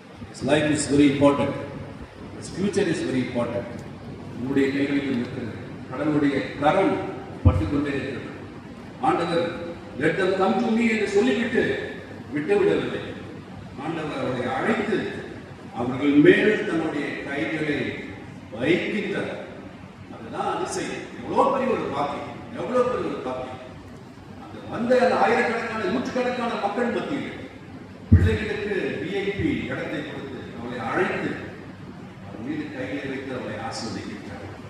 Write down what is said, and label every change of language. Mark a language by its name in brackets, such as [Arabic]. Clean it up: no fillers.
[English] His life is very important. His future is very important. [Tamil] உங்களுடைய கைகளில் இருக்கிறது. கடவுளுடைய கரம் பட்டுக்கொண்டே இருக்கிறது. ஆண்டவர் [English] let them come to me [Tamil] என்று சொல்லிவிட்டு விட்டுவிடவில்லை. ஆண்டவர் அவரை அழைத்து அவர்கள் மேல் தன்னுடைய கைகளை வைக்கின்றார். அதுதான் அதிசயம். எவ்வளவு பெரிய ஒரு பாக்கியம், எவ்வளவு பெரிய ஒரு பாக்கியம். அந்த வந்த ஆயிரக்கணக்கான நூற்றுக்கணக்கான மக்கள் மத்தியில் பிள்ளைகளுக்கு விஐபி இடத்தை கொடுத்து அவளை அழைத்து அவர் மீது கையை வைத்து அவளை ஆசீர்வதிக்கின்றார்.